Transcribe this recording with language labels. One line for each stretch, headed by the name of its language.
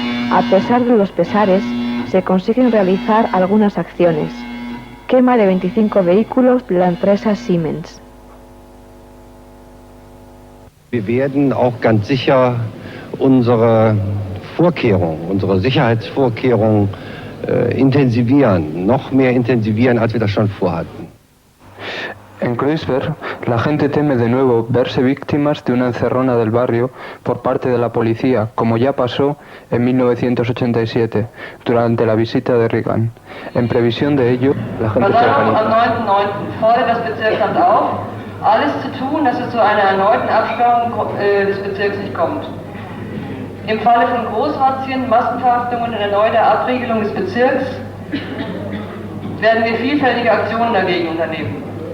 Spanish: A pesar de los pesares, se consiguen realizar algunas acciones. Quema de 25 vehículos de la empresa Siemens.
German: Wir werden auch ganz sicher unsere Vorkehrungen, unsere Sicherheitsvorkehrungen intensivieren, noch mehr intensivieren, als wir das schon vorhatten.
Spanish: En Kreuzberg, la gente teme de nuevo verse víctimas de una encerrona del barrio por parte de la policía, como ya pasó en 1987, durante la visita de Reagan. En previsión de ello, la gente se organiza.
German: Am 9.9. fordert das Bezirksamt auf, alles zu tun, dass es zu einer erneuten Absperrung des Bezirks nicht kommt. Im Falle von Großrazzien, Massenverhaftungen und erneuter Abriegelung des Bezirks werden wir vielfältige Aktionen dagegen unternehmen.